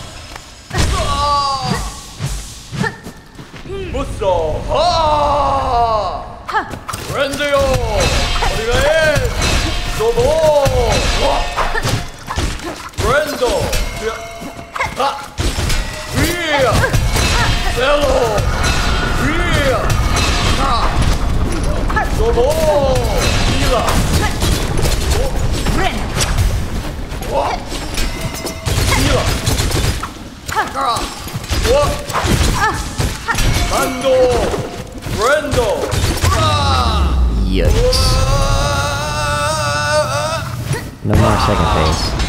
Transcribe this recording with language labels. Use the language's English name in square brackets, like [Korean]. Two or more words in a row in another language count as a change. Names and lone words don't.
[English] Musso! Ha! Rendio! Volyvyrm! Dobo! Rendo! Ha! Via! Cello! Via! Ha! Dobo! Sila! Ren! Wa! Sila! Wa! Mando! Rendo! Yikes. No more second phase.